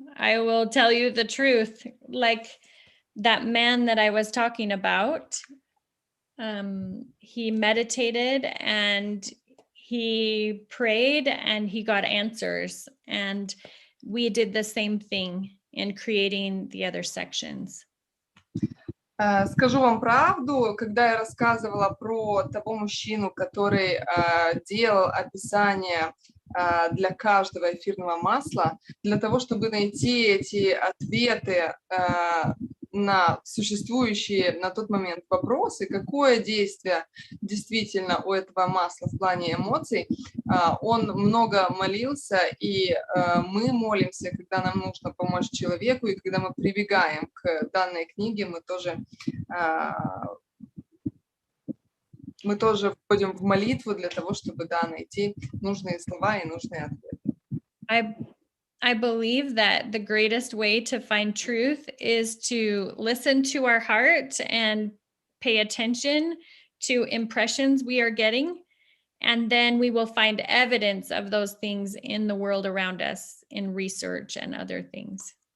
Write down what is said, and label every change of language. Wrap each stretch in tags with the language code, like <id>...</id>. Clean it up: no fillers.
<en>I will tell you the truth. Like that man that I was talking about, he meditated and he prayed and he got answers. And we did the same thing in creating the other sections.</en> <ru>Скажу вам правду, когда я рассказывала про того мужчину, который делал описание для каждого эфирного масла, для того, чтобы найти эти ответы на существующие на тот момент вопросы, какое действие действительно у этого масла в плане эмоций, он много молился, и мы молимся, когда нам нужно помочь человеку, и когда мы прибегаем к данной книге, мы тоже входим в молитву для того, чтобы найти нужные слова и нужные ответы.</ru> <en>I believe that the greatest way to find truth is to listen to our heart and pay attention to impressions we are getting. And then we will find evidence of those things in the world around us in research and other things.</en>